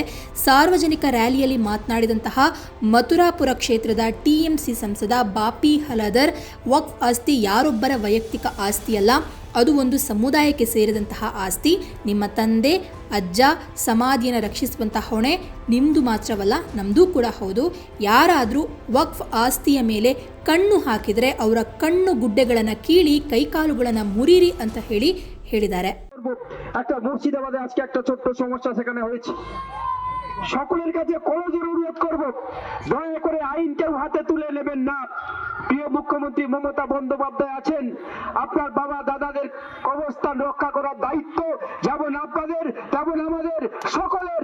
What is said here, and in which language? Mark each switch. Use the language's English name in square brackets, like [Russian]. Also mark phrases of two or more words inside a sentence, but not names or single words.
[Kannada] ಸಾರ್ವಜನಿಕ ರ್ಯಾಲಿಯಲ್ಲಿ ಮಾತನಾಡಿದಂತಹ ಮಥುರಾಪುರ ಕ್ಷೇತ್ರದ TMC ಸಂಸದ ಬಾಪಿ ಹಲದರ್, ವಕ್ಫ್ ಆಸ್ತಿ ಯಾರೊಬ್ಬರ ವೈಯಕ್ತಿಕ ಆಸ್ತಿಯಲ್ಲ, ಅದು ಒಂದು ಸಮುದಾಯಕ್ಕೆ ಸೇರಿದಂತಹ ಆಸ್ತಿ. ನಿಮ್ಮ ತಂದೆ ಅಜ್ಜ ಸಮಾಧಿಯನ್ನು ರಕ್ಷಿಸುವಂತಹ ಹೊಣೆ ನಿಮ್ಮದು ಮಾತ್ರವಲ್ಲ, ನಮ್ಮದು ಕೂಡ ಹೌದು. ಯಾರಾದರೂ ವಕ್ಫ್ ಆಸ್ತಿಯ ಮೇಲೆ ಕಣ್ಣು ಹಾಕಿದರೆ ಅವರ ಕಣ್ಣು ಗುಡ್ಡೆಗಳನ್ನು ಕೀಳಿ ಕೈಕಾಲುಗಳನ್ನು ಮುರಿರಿ ಅಂತ ಹೇಳಿದ್ದಾರೆ. [Bangla] একটা মুর্শিদাবাদে আজকে একটা ছোট্ট সমস্যা সেখানে হয়েছে। সকলের কাছে করজোড়ে অনুরোধ করব, দয়া করে আইন কেউ হাতে তুলে নেবেন না। প্রিয় মুখ্যমন্ত্রী মমতা বন্দ্যোপাধ্যায় আছেন, আপনার বাবা দাদাদের অবস্থান রক্ষা করার দায়িত্ব যেমন আপনাদের তেমন আমাদের সকলের।